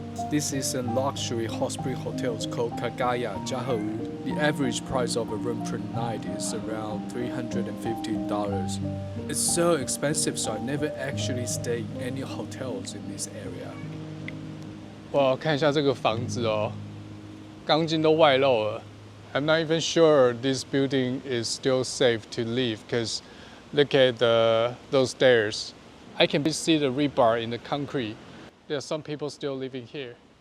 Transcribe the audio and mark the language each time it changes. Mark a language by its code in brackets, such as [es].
[en] This is a luxury hot spring hotel called Kagaya Jiahewu. The average price of a room per night is around $350. It's so expensive, so I never actually stayed in any hotels in this area. [zh] 哇，看一下这个房子哦，钢筋都外露了。 [en] I'm not even sure this building is still safe to live because look at those stairs. I can see the rebar in the concrete. There are some people still living here.